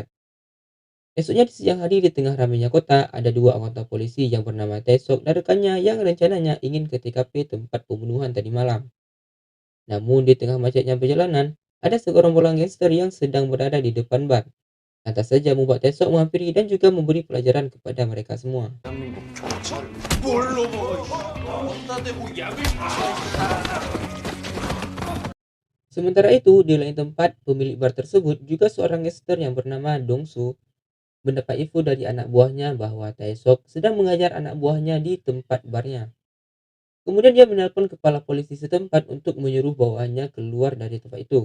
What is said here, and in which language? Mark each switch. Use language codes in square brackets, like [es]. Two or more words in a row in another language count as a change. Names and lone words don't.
[id] Esoknya di siang hari di tengah ramainya kota, ada dua anggota polisi yang bernama Taesok dan rekannya yang rencananya ingin ke TKP tempat pembunuhan tadi malam. Namun di tengah macetnya perjalanan, ada segerombolan gangster yang sedang berada di depan bar. Lantas saja membuat Taesok menghampiri dan juga memberi pelajaran kepada mereka semua. [ko] 대한민국 총을 뭘로 먹어? 어디다 대고 약을 [id] Sementara itu, di lain tempat, pemilik bar tersebut juga seorang gangster yang bernama Dongsu mendapat info dari anak buahnya bahwa Taesok sedang mengajar anak buahnya di tempat barnya. Kemudian dia menelpon kepala polisi setempat untuk menyuruh bawahannya keluar dari tempat itu.